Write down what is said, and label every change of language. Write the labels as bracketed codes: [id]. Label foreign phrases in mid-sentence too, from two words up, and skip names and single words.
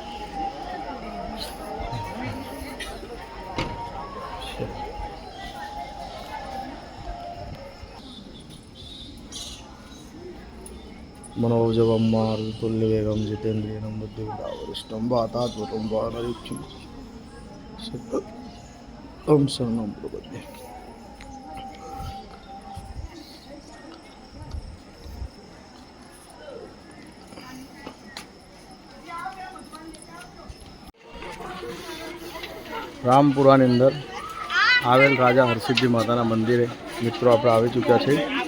[sa] मनोजवं मारुतुल्यवेगं जितेन्द्रियं बुद्धिमतावरिष्ठं वातात्मकं वानरीक्षं ओम शरणं प्रपद्ये. [gu] રામપુરાની અંદર આવેલ રાજા હરસિદ્ધિ માતાના મંદિરે મિત્રો આપણે આવી ચૂક્યા છે.